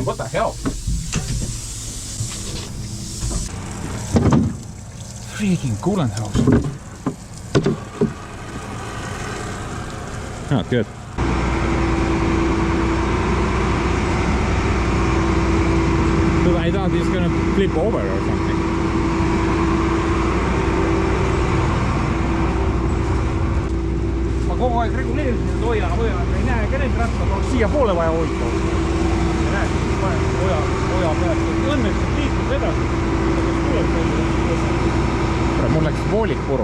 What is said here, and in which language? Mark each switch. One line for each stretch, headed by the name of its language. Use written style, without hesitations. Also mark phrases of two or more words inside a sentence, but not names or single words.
English: What the hell? Freaking coolant hose. Oh, good. But I thought it's gonna flip over or something.
Estonian: Ma kogu aeg reguleerisin, et hoia, ei näe ka neid rattad, oleks siia poole vaja hoida. Ja näed, hoja pealt. Õnneks liiklus edasi. Mul läks voolik puru.